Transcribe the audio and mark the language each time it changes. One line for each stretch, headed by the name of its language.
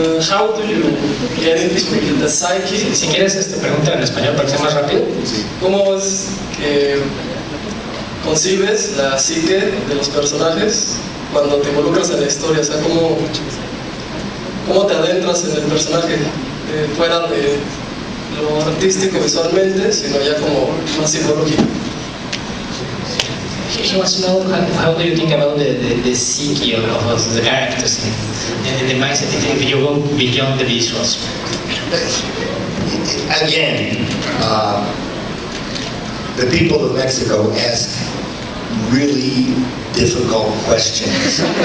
English: How do you get into the psyche?
Spanish: Si quieres, pregúntale en español para que sea más rápido. ¿Cómo es que concibes la psique de los personajes cuando te involucras en la historia? O sea, ¿cómo te adentras en el personaje fuera de lo artístico visualmente, sino ya como más psicológico?
English: He wants to know how do you think about the psyche of the characters and the mindset if you go beyond the visuals? Again, the people of Mexico ask really difficult questions.